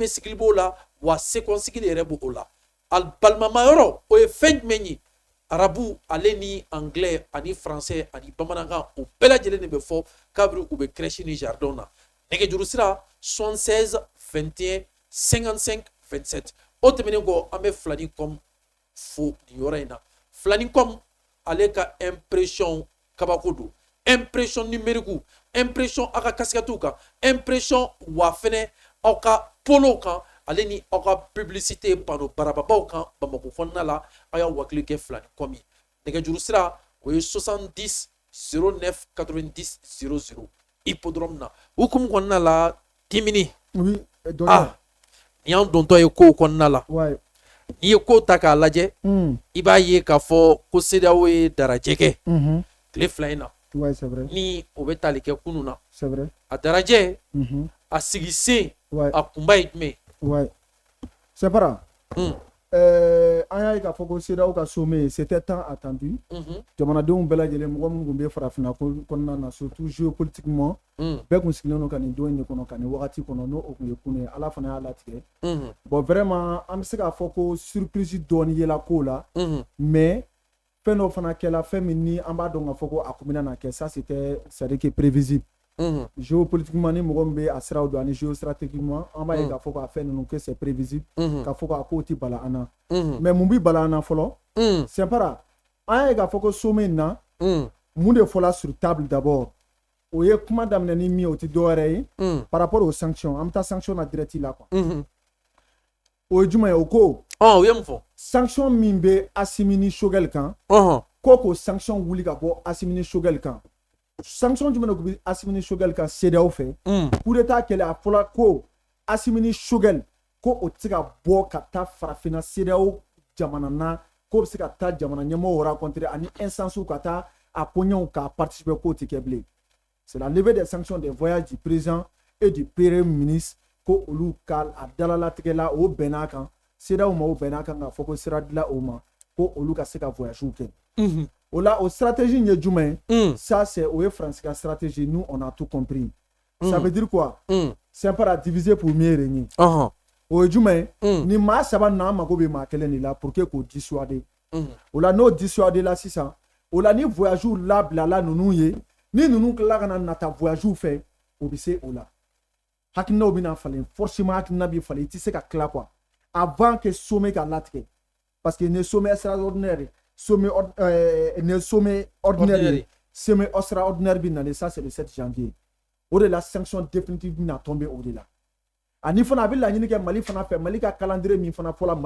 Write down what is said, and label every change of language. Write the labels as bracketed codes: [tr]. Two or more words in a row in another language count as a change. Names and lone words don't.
[bm] cycle b'o la wa [fr] second cycle [bm] yɛrɛ b'o la a balimamayɔrɔ o ye fɛn jumɛn ye arabu ale ni anglais ani français ani bamanankan o bɛɛ lajɛlen de bɛ fɔ kabiri u bɛ crèche ni jardin na nɛgɛjuru sira 76 21 55 27 o tɛmɛnen kɔ an bɛ Flanicom fo nin yɔrɔ in na Flanicom ale ka impression kabako don [fr] impression numérique [bm] impression aw ka casquette kan impression wa fɛnɛ aw ka polo kan ale ni aw ka [fr] publicité panneau [bm] barababaw kan Bamako kɔnɔna la aw y'a wakili kɛ Flanicom ye nɛgɛjuru sira o ye 70 09 90 00 hippodrome na hukumu kɔnɔna la Timini oui ni y'an dontɔ ye kow kɔnɔna la n'i ye kow ta k'a lajɛ i b'a ye k'a fɔ ko CEDEAO ye darajɛ kɛ tile 2 in na ni o bɛ tali kɛ kunun na a darajɛ a sigi sen a kunba ye jumɛn Sɛnpara an y'a ye k'a fɔ ko CEDEAO ka sommet [fr] c'était tant attendu [bm] jamanadenw bɛɛ lajɛlen mɔgɔ minnu tun bɛ farafinna kɔnɔna na [fr] surtout géopolitiquement [bm] bɛɛ kun sigilen don ka nin don in de kɔnɔ ka nin wagati kɔnɔ n'o o tun ye kunun ye ala fana y'a latigɛ [fr] bon vraiment [bm] an bɛ se k'a fɔ ko surprise dɔɔni yela ko la mais fɛn dɔ fana kɛla fɛn min ni an b'a dɔn k'a fɔ ko a kun bɛna na kɛ [fr] ça c'était c'est-à-dire que prévisible géopolitiquement [bm] ni mɔgɔ min bɛ a siraw dɔn ani géostratégiquement an b'a ye k'a fɔ k'a fɛn ninnu [fr] que c'est prévisible [bm] k'a fɔ k'a kow ti bala an na mais mun bi bala an na fɔlɔ [fr] c'est pas [bm] an y'a ye k'a fɔ ko sommet in na mun de fɔla [fr] sur table d'abord [bm] o ye kuma daminɛ ni min ye o ti dɔwɛrɛ ye [fr] par rapport aux sanctions [bm] an bɛ taa sanction na direct la quoi o ye jumɛn ye o ko o ye mun fɔ sanction min bɛ Assimi ni Choguel kan k'o sanction wuli ka bɔ Assimi ni Choguel kan sanction jumɛn de tun bɛ Assimi ni Choguel kan CEDEAO fɛ [fr] coup d'état [bm] kɛlɛ a fɔla ko Assimi ni Choguel ko o tɛ se ka bɔ ka taa farafinna CEDEAO jamana na k'o bɛ se ka taa jamana ɲɛmɔgɔw rencontrer ani instances ka taa a ko ɲɛw ka participer k'o tɛ kɛ bilen [fr] c'est la levée des sanctions des voyages du président et du premier ministre [bm] ko olu ka a dalalatigɛ la o bɛnn'a kan CEDEAO ma o bɛnn'a kan k'a fɔ ko sira dila o ma ko olu ka se ka voyage kɛ o la o stratégie ye jumɛn [fr] ça c'est [bm] o ye France ka stratégie [fr] nous on a tout compris ça veut dire quoi c'est pas diviser pour mieux régner [bm] o ye jumɛn ni maa saba na mago bɛ maa kelen de la [fr] pour que [bm] k'o dissuader o la n'o dissuader la sisan o la ni voyage labilala ninnu ye ni ninnu tilala ka na nata voyage fɛ o bɛ se o la hakilinaw bɛna falen forcément hakilina bɛ falen i tɛ se ka tila [fr] quoi avant que [bm] sommet ka latigɛ [fr] parce que [bm] ni [fr] sommet extraordinaire sommet [bm] ni [fr] sommet ordinaire sommet extraordinaire [bm] bɛ nalen [fr] ça c'est le 7 janvier [bm] o de la [fr] sanction définitive [bm] bɛna tomber o de la ani fana a bɛ laɲini kɛ Mali fana fɛ Mali ka calendrier min fana fɔla